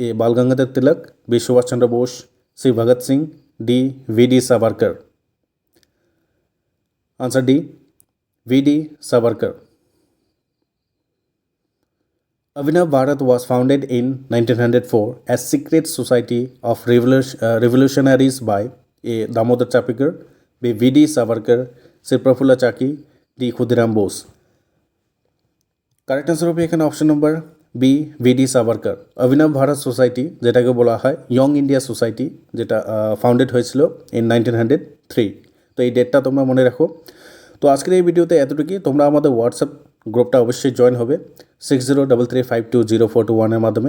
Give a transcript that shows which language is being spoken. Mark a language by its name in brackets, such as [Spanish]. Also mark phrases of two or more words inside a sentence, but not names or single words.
[English] Bal Gangadhar Tilak, B. Subhash Chandra Bose, C. Bhagat Singh, D. V.D. Savarkar. Answer D. V.D. Savarkar. Abhinav Bharat was founded in 1904 as secret society of revolutionaries by A. Damodar Chapekar, B. V.D. Savarkar, C. Prafulla Chaki, D. Khudiram Bose. correct answer [Bangla] হবে এখানে [English] option number [Bangla] বি ভিডি সাভারকার. অভিনব ভারত সোসাইটি যেটাকে বলা হয় ইয়ং ইন্ডিয়া সোসাইটি, যেটা ফাউন্ডেড হয়েছিল ইন 1903. তো এই ডেটটা তোমরা মনে রাখো. তো আজকের এই ভিডিওতে এতটুকুই. তোমরা আমাদের হোয়াটসঅ্যাপ গ্রুপটা অবশ্যই জয়েন হবে 6033520421 মাধ্যমে.